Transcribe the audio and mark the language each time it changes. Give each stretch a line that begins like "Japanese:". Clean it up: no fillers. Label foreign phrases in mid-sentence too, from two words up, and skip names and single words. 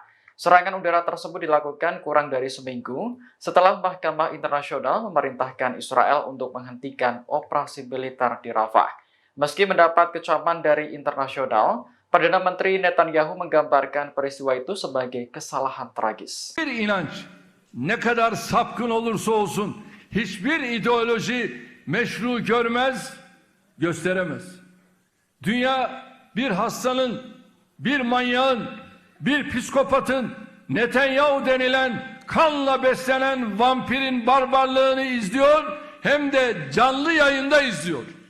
Indonesian: Serangan udara tersebut dilakukan kurang dari seminggu setelah Mahkamah Internasional memerintahkan Israel untuk menghentikan operasi militer di Rafah. Meski mendapat kecaman dari internasional, Perdana Menteri Netanyahu menggambarkan peristiwa itu sebagai kesalahan tragis.
Turkish: bir inanç ne kadar sapkın olursa olsun hiçbir ideoloji meşru görmez, gösteremez. Dünya bir hastanın, bir manyağın, bir psikopatın Netanyahu denilen kanla beslenen vampirin barbarlığını izliyor, hem de canlı yayında izliyor.